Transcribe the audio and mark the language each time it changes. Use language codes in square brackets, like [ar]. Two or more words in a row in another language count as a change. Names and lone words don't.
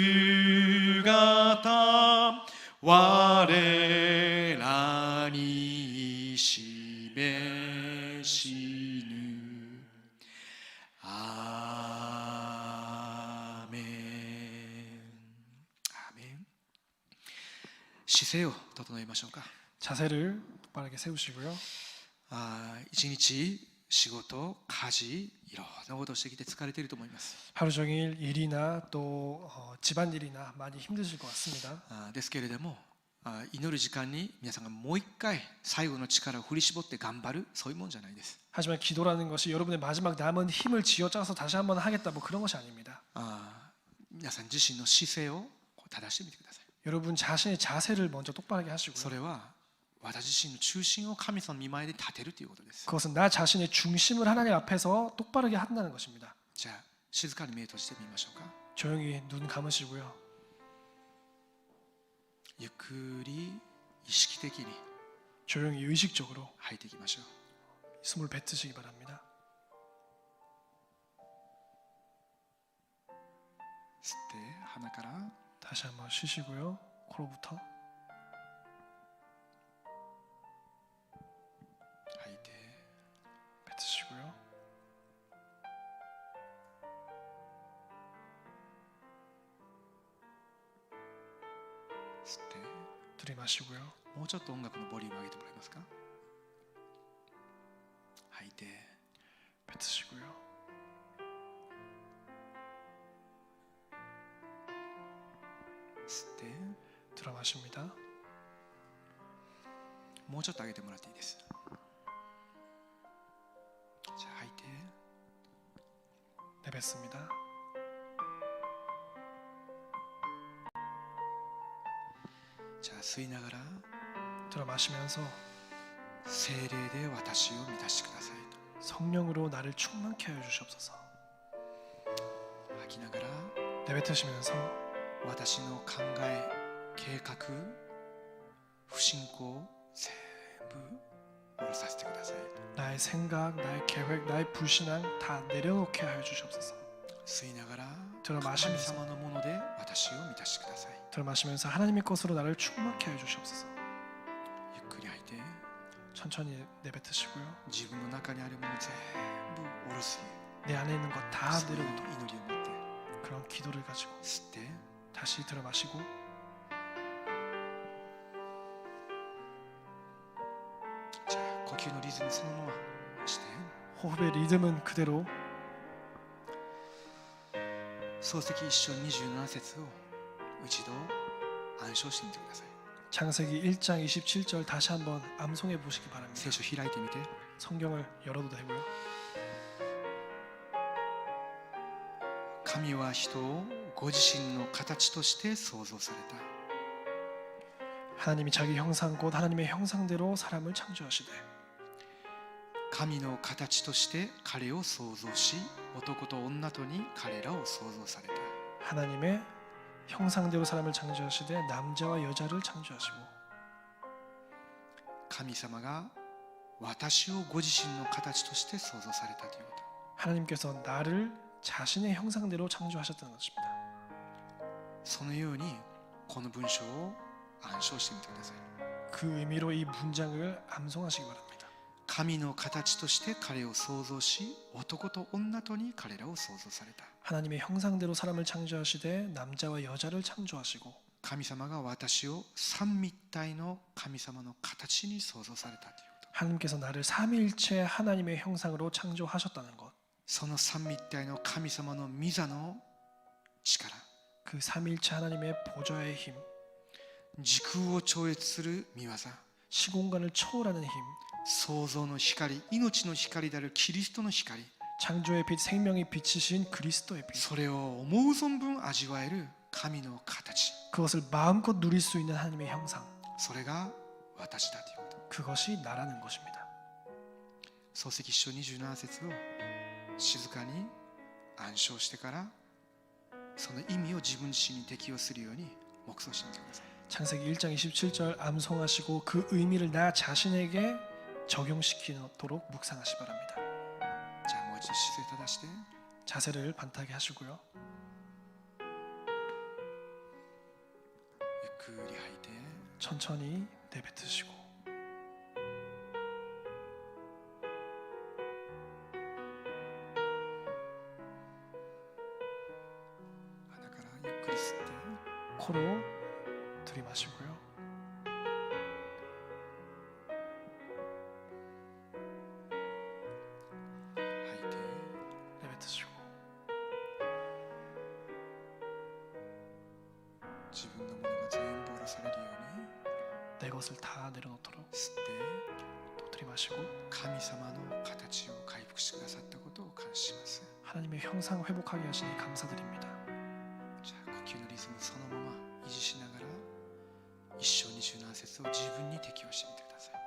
[ja] 姿我らに示しぬアーメンアーメン姿勢を整えましょうか [ko] 자세를 똑바르게 세우시고요. [ja] 一日仕事、家事、いろんなことをしてきて疲れていると思います。 [ko] 하루 종일 일이나 또 집안일이나 많이 힘드실 것 같습니다. [ja] ですけれども、祈る時間に皆さんがもう一回最後の力を振り絞って頑張るそういうもんじゃないです。 [ko] 하지만 기도라는 것이 여러분의 마지막 남은 힘을 쥐어짜서 다시 한번 하겠다 뭐 그런 것이 아닙니다. [ja] 皆さん自身の姿勢を正してみてください。 [ko] 여러분 자신의 자세를 먼저 똑바르게 [ja] そ [ko] 하시고요. [ja] れは私自身の中心を神様の御前で立てるということです。 [ko] 그것은 나 자신의 중심을 하나님 앞에서 똑바르게 한다는 것입니다. [ja] じゃあ静かに目を閉じてみましょうか。 [ko] 조용히 눈 감으시고요. [ja] ゆっくり意識的に [ko] 조용히 의식적으로 [ja] 吐いていきましょう。 [ko] 숨을 뱉으시기 바랍니다. [ja] 吸って鼻から [ko] 다시 한번 쉬시고요. 코로부터 [ja] 吐いて [ko] 뱉으시고요. 들이마시고요. [ja] もうちょっと音楽のボリューム上げてもらえますか。吐いて [ko] 뱉으시고요. [ja] 吸って [ko] 들어마십니다. [ja] もうちょっと上げてもらっていいです。じゃあ吐いて [ko] 내뱉습니다. [ja] じゃあ吸いながら [ko] 들어마시면서 [ja] 聖霊で私を満たしてください [ko] 성령으로 나를 충만케 하여 주시옵소서. [ja] と吐きながら [ko] 내뱉으시면서 [ja] 私の考え、計画、不信仰全部下ろさせてください [ko] 나의 생각, 나의 계획, 나의 불신앙 다 내려놓게 하여 주시옵소서. [ja] 吸いながら [ko] 들어마시면서 [ja] 神様のもので私を満たしてください [ko] 들어마시면서 하나님의 것으로 나를 충만케 하여 주시옵소서. [ja] ゆっくり吐いて [ko] 천천히 내뱉으시고요. [ja] 自分の中にあるもの全部下ろす [ko] 내 안에 있는 것 다 [ja] そういう [ko] 내려놓도록 [ja] 祈りを持って [ko] 그런 기도를 가지고 [ja] 吸って [ko] 다시 들어마시고 [ja] じゃあ呼吸のリズムそのままして [ko] 호흡의 리듬은 그대로 [ja] 漱石一章27節を一度暗唱してみてください [ko] 창세기 1장 27절 다시 한번 암송해 보시기 바랍니다. [ja] 聖書開いてみて [ko] 성경을 열어도 되고요. [ja] 神は人をご自身の形として創造された。 [ko] 하나님이 자기 형상 곧 하나님의 형상대로 사람을 창조하시되 [ja] 神の形として彼を創造し、男と女とに彼らを創造された。 [ko] 하나님의 형상대로 사람을 창조하시되 남자와 여자를 창조하시고 [ja] 神様が私をご自身の形として創造されたということ。 [ko] 하나님께서 나를 자신의 형상대로 창조하셨다는 것입니다. [ja] そのようにこの文章を暗唱してみてください。 [ko] 그 의미로 이 문장을 암송하시기 바랍니다. [ja] 神の形として彼を創造し、男と女とに彼らを創造された。 [ko] 하나님의 형상대로 사람을 창조하시되 남자와 여자를 창조하시고 [ja] 神様が私を三位一体の神様の形に創造されたということ。 [ko] 하나님께서 나를 삼위일체 하나님의 형상으로 창조하셨다는 것. [ja] その三位一体の神様の御座の力、 [ko] 그 삼위일체 하나님의 보좌의 힘, [ja] 時空を超越する御業、 [ko] 시공간을 초월하는 힘, [ja] 創造の光、命の光であるキリストの光、 [ko] 창조의 빛, 생명의 빛이신 그리스도의 빛. [ja] それを思う存分味わえる神の形、 [ko] 그것을 마음껏 누릴 수 있는 하나님의 형상. [ja] それが私だということ。 [ko] 그것이 나라는 것입니다. [ja] 創世記書27節を静かに暗唱してから、その意味を自分自身に適用するように黙想してみてください。 [ko] 창세기 1장 27절 암송하시고 그 의미를 나 자신에게 적용시키도록 묵상하시 바랍니다. [ja] じゃあもう一度姿勢正して、 [ko] 자세를 반타게 하시고요. [ja] ゆっくり吐いて、 [ko] 천천히 내뱉으시고 [ja] 鼻からゆっくり吸って、 [ko] 코로 들이마시고요. 내뱉으시고 [ja] 自分のものが全部下ろされるように [ko] 내 것을 다 내려놓도록 [ja] 吸って、 [ko] 또 들이마시고 [ja] 神様の形を回復してくださったことを感謝します。 [ko] 하나님의 형상 회복하게 하시니 감사드립니다. [ja] じゃあ呼吸のリズムそのまま維持しながら一章27節を自分に適用してみてください。